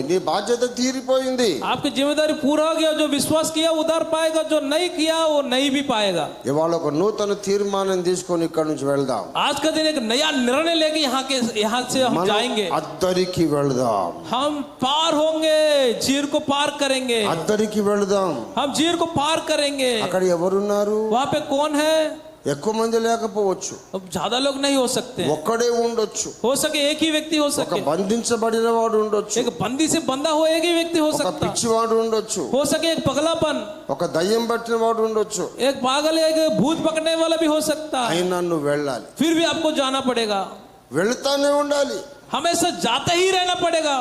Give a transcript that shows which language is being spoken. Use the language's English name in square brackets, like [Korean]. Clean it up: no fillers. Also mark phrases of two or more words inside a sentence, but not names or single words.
[Telugu] నీ బాధ్యత తీరిపోయింది. [Hindi] आपकी जिम्मेदारी पूरा हो गया. जो विश्वास किया उधार पाएगा, जो नहीं किया वो नहीं भी पाएगा. [Telugu] ఇవాళ ఒక నూతన తీర్మానం తీసుకొని ఇక్కడ నుంచి వెళ్దాం. [Hindi] आज का दिन एक नया निर्णय लेके यहाँ से हम जाएंगे. [Telugu] అద్దరికి వెళ్దాం. [Hindi] हम पार होंगे, झील को पार करेंगे. [Telugu] అద్దరికి వెళ్దాం. [Hindi] हम झील को पार करेंगे. [Telugu] అక్కడ ఎవరున్నారు? [Hindi] वहाँ पे कौन है? [Telugu] ఎక్కువ మంది లేకపోవచ్చు, [Hindi] अब ज्यादा लोग नहीं हो सकते. [Telugu] ఒక్కడే ఉండొచ్చు. [Hindi] हो सके एक ही व्यक्ति हो [Telugu] ఒక [Hindi] सके. [Telugu] బంధించబడిన వాడు ఉండొచ్చు, [Hindi] एक बंदी से बंधा हुआ एक ही व्यक्ति हो [Telugu] ఒక [Hindi] सकता. [Telugu] పిచ్చివాడు ఉండొచ్చు, [Hindi] हो सके एक पगलापन, [Telugu] ఒక దయ్యం పట్టిన వాడు ఉండొచ్చు. [Hindi] एक पागल, एक भूत पकड़ने वाला भी हो सकता है. [Telugu] అయినా నువ్వు వెళ్ళాలి. [Hindi] फिर भी आपको जाना पड़ेगा. [Telugu] వెళ్తానే ఉండాలి. [Hindi] हमेशा जाते ही रहना पड़ेगा.